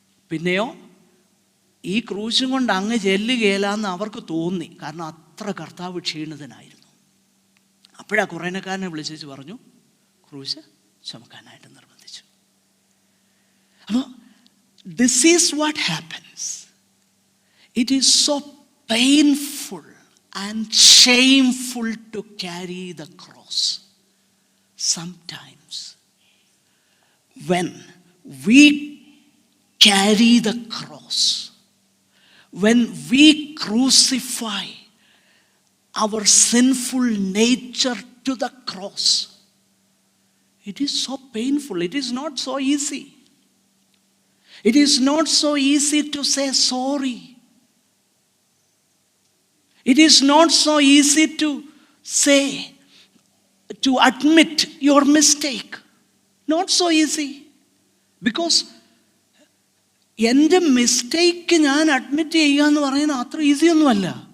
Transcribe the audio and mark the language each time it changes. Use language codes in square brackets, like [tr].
[ml] പിന്നെയോ ഈ ക്രൂശും കൊണ്ട് അങ്ങ് ചെല്ലുകയില്ലെന്ന് അവർക്ക് തോന്നി. കാരണം അത്ര കർത്താവ് ക്ഷീണിതനായിരുന്നു. അപ്പോഴാ കുറേനക്കാരനെ വിളിച്ചു പറഞ്ഞു, ക്രൂശ് ചുമക്കാനായിട്ട് നിർബന്ധിച്ചു. [en] അപ്പോൾ this is what happens. It is so painful and shameful to carry the cross sometimes when we carry the cross, when we crucify our sinful nature to the cross, it is so painful. It is not so easy. It is not so easy to say sorry. It is not so easy to say, to admit your mistake. Not so easy. [ml] Because എൻ്റെ mistake ഞാൻ admit ചെയ്യുക എന്ന് പറയുന്നത് അത്ര easy ഒന്നുമല്ല.